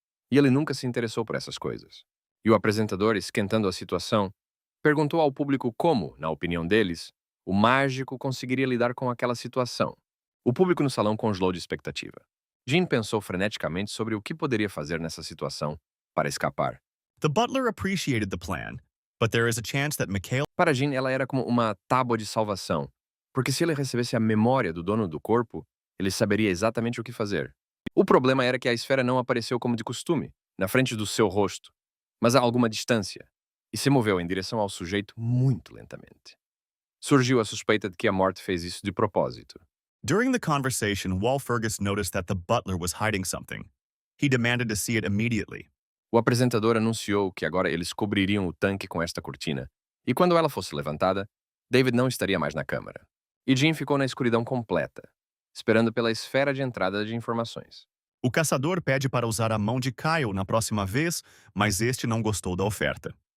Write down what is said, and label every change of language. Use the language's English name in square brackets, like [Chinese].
[Portuguese] E ele nunca se interessou por essas coisas. E o apresentador, esquentando a situação, perguntou ao público como, na opinião deles, o mágico conseguiria lidar com aquela situação. O público no salão congelou de expectativa. Jean pensou freneticamente sobre o que poderia fazer nessa situação para escapar. [English] The butler appreciated the plan, but there is a chance that Mikhail [Portuguese] Para Jean, ela era como uma tábua de salvação, porque se ele recebesse a memória do dono do corpo, ele saberia exatamente o que fazer. O problema era que a esfera não apareceu como de costume, na frente do seu rosto, mas a alguma distância, e se moveu em direção ao sujeito muito lentamente. Surgiu a suspeita de que a morte fez isso de propósito. [English] During the conversation, Walpurgis noticed that the butler was hiding something. He demanded to see it immediately. [Portuguese] O apresentador anunciou que agora eles cobririam o tanque com esta cortina, e quando ela fosse levantada, David não estaria mais na câmara. E Jean ficou na escuridão completa, esperando pela esfera de entrada de informações. O caçador pede para usar a mão de Kyle na próxima vez, mas este não gostou da oferta.